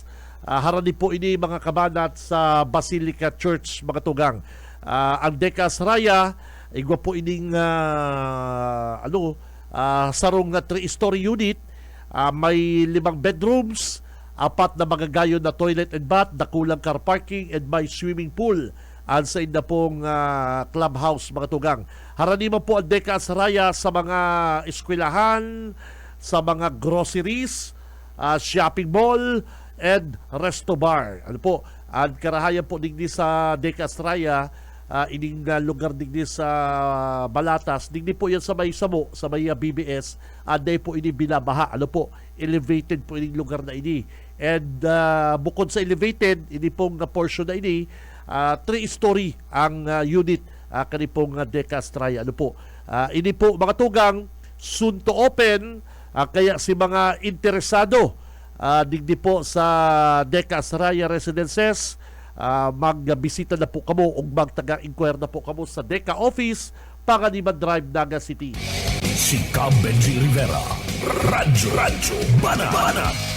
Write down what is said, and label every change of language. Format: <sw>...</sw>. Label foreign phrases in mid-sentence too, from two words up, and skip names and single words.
<bik>Harani po ini mga kabanat sa Basilica Church mga tugang. Ang Deka Asraya igwa po ining sarong 3-story unit. May 5 bedrooms, 4 na magagayon na</bik> <en>toilet and bath,</en> <bik>dakulang</bik> <en>car parking,</en> <bik>and may</bik> <en>swimming pool.</en> <bik>Sa inda pong clubhouse mga tugang. Harani man po ang Deka Asraya sa mga eskwelahan, sa mga groceries,</bik> <en>shopping mall,</en> <bik>and</bik> <en>resto bar.</en> <bik>Ano po, ang karahayan po digdi sa Deka Asraya, ining lugar digdi sa Balatas, digdi po yan sa may Samo, sa may BBS, day po ini binabaha. Ano po, elevated po ining lugar na ini. And bukod sa elevated, ini pong portion na ini, 3-story ang unit kanipong Deka Asraya. Ano po, ini po mga tugang,</bik> <en>soon to open,</en> <bik>kaya si mga interesado digdi po sa Deka Asraya Residences, magbisita na po kamo o magtaga-inquire na po kamo sa Deka Office, Panganiban Drive, Naga City. Si Cab Benji Rivera. Radyo Banat.</bik>